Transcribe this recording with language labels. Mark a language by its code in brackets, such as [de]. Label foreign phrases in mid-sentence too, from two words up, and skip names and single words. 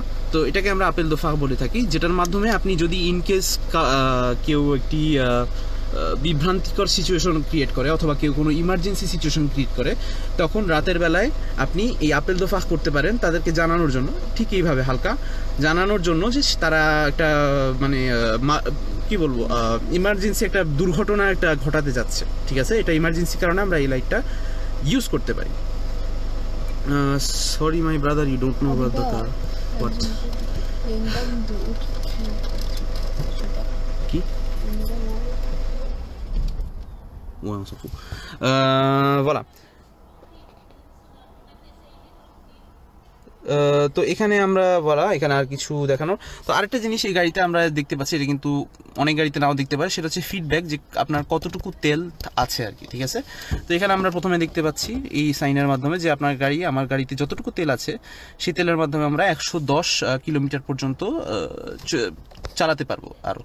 [bn] তো এটাকে আমরা [fr] appel de phare [bn] বলে থাকি, যেটার মাধ্যমে আপনি যদি ইনকেস কেউ একটি বিভ্রান্তিকর সিচুয়েশন ক্রিয়েট করে অথবা কেউ কোনো [en] emergency situation [bn] ক্রিয়েট করে, তখন রাতের বেলায় আপনি এই [fr] appel de phare [bn] করতে পারেন তাদেরকে জানানোর জন্য, ঠিক এইভাবে হালকা জানানোর জন্য যে তারা একটা মানে কি বলবো ইমার্জেন্সি একটা দুর্ঘটনা একটা ঘটাতে যাচ্ছে, ঠিক আছে। এটা ইমার্জেন্সির কারণে আমরা এই লাইটটা ইউজ করতে পারি। [en] Sorry my brother, you don't know about the car. What? [fr] Qui? Ouais, on s'en fout. Voilà. [bn] তো এখানে আমরা বলা এখানে আর কিছু দেখানোর, তো আরেকটা জিনিস এই গাড়িতে আমরা দেখতে পাচ্ছি, এটা কিন্তু অনেক গাড়িতে নাও দেখতে পারে, সেটা হচ্ছে ফিডব্যাক, যে আপনার কতটুকু তেল আছে আর কি, ঠিক আছে। তো এখানে আমরা প্রথমে দেখতে পাচ্ছি এই সাইনের মাধ্যমে যে আপনার গাড়ি, আমার গাড়িতে যতটুকু তেল আছে সেই তেলের মাধ্যমে আমরা 110 কিলোমিটার পর্যন্ত চালাতে পারবো আরও।